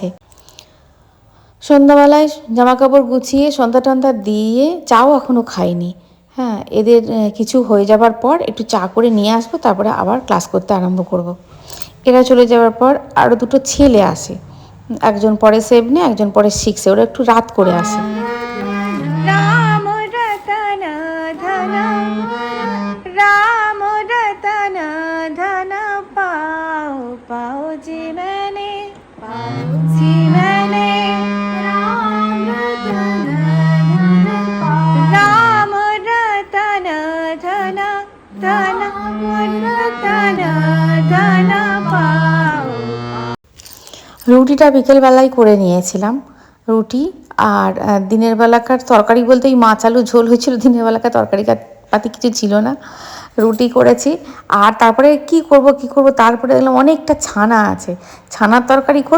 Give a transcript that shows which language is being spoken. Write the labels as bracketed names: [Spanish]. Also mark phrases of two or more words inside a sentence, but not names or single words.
[Bangla] সন্ধ্যাবেলায় জামাকাপড় গুছিয়ে সন্ধ্যা টন্ধ্যা দিয়ে, চাও এখনও খাইনি, হ্যাঁ এদের কিছু হয়ে যাবার পর একটু চা করে নিয়ে আসবো, তারপরে আবার ক্লাস করতে আরম্ভ করব। এরা চলে যাওয়ার পর আরও দুটো ছেলে আসে, একজন পরে 7-এ, একজন পরে 6-এ, ওরা একটু রাত করে আসে। [Hindi] राम रतन धन राम रतन धन पाओ पाओ जी मैंने राम रतन धन धन रतन धन पाओ। [Bangla] রুটিটা বিকেলবেলায় করে নিয়েছিলাম, রুটি আর দিনের বেলাকার তরকারি বলতে ওই মাছ আলু ঝোল হয়েছিল, দিনের বেলাকার তরকারি পাতি কিছু ছিল না। রুটি করেছি। আর তারপরে কি করব তারপরে দেখলাম অনেকটা ছানা আছে, ছানার তরকারি করব।